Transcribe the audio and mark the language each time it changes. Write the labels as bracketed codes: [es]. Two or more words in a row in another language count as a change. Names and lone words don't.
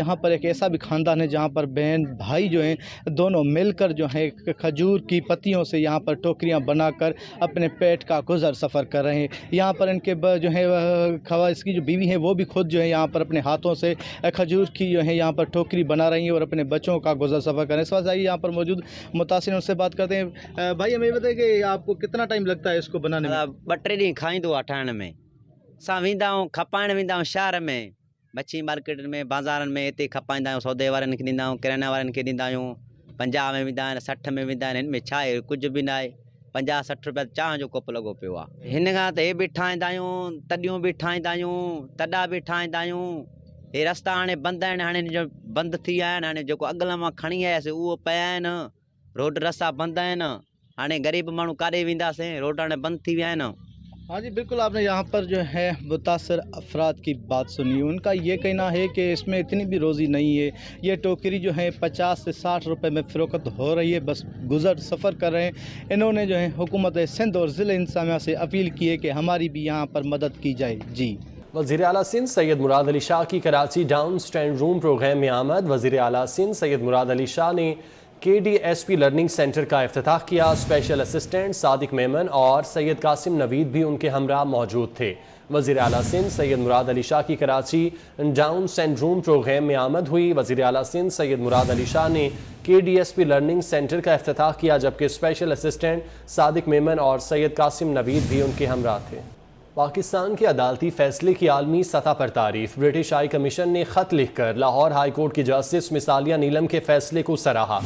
[ur] یہاں پر ایک ایسا بھی خاندان ہے جہاں پر بہن بھائی جو ہیں دونوں مل کر جو ہے کھجور کی پتیوں سے یہاں پر ٹوکریاں بنا کر اپنے پیٹ کا گزر سفر کر رہے ہیں. یہاں پر ان کے جو ہے کھوا اس کی جو بیوی ہے وہ بھی خود جو ہے یہاں پر اپنے ہاتھوں سے کھجور کی جو ہے یہاں پر ٹوکری بنا رہی ہیں اور اپنے بچوں کا گزر سفر کر رہے ہیں. اس وقت آئیے یہاں پر موجود متاثر ان سے بات کرتے ہیں۔ بھائی ہمیں بتائیے کہ آپ کو کتنا ٹائم لگتا ہے اس کو بنانے میں? [sd] 2-3 ॾींहं खाईंदो आहे ठाहिण में। असां वेंदा आहियूं खपाइण वेंदा आहियूं शहर में, मच्छी मार्केट में, बाज़ारनि में, हिते खपाईंदा आहियूं, सौदे वारनि खे ॾींदा आहियूं, किराना वारनि खे ॾींदा आहियूं। 50 में वेंदा आहिनि, 60 में वेंदा आहिनि। हिन में छा आहे, कुझु बि न आहे। 50-60 रुपया चांहि जो कोप लॻो पियो आहे। हिन खां त हे बि ठाहींदा आहियूं, तॾियूं बि ठाहींदा आहियूं, तॾा बि ठाहींदा आहियूं। हे रस्ता हाणे बंदि आहिनि, हाणे जो बंदि थी विया आहिनि। हाणे जेको अॻिला मां खणी आयासीं उहो पिया आहिनि। रोड रस्ता बंदि आहिनि। हाणे ग़रीब माण्हू काॾे वेंदासीं, रोड हाणे बंदि थी विया आहिनि। [ur] ہاں جی بالکل، آپ نے یہاں پر جو ہے متاثر افراد کی بات سنی. ان کا یہ کہنا ہے کہ اس میں اتنی بھی روزی نہیں ہے۔ یہ ٹوکری جو ہے 50 سے 60 روپے میں فروخت ہو رہی ہے، بس گزر سفر کر رہے ہیں. انہوں نے جو ہے حکومت سندھ اور ضلع انتظامیہ سے اپیل کی ہے کہ ہماری بھی یہاں پر مدد کی جائے. जी وزیر اعلیٰ سندھ سید مراد علی شاہ کی کراچی ڈاؤن سٹینڈ روم پروگرام میں آمد. وزیر اعلیٰ سندھ سید مراد علی شاہ نے KDSP لرننگ سینٹر کا افتتاح کیا. سپیشل اسسٹنٹ صادق میمن اور سید قاسم نوید بھی ان کے ہمراہ موجود تھے. وزیر اعلیٰ سندھ سید مراد علی شاہ کی کراچی ڈاؤن سٹینڈ روم پروگرام میں آمد ہوئی. وزیر اعلیٰ سندھ سید مراد علی شاہ نے KDSP لرننگ سینٹر کا افتتاح کیا، جبکہ سپیشل اسسٹنٹ صادق میمن اور سید قاسم نوید بھی ان کے ہمراہ تھے. پاکستان کے عدالتی فیصلے کی عالمی سطح پر تعریف. برٹش ہائی کمیشن نے خط لکھ کر لاہور ہائی کورٹ کی جسٹس مس عالیہ نیلم کے فیصلے کو سراہا.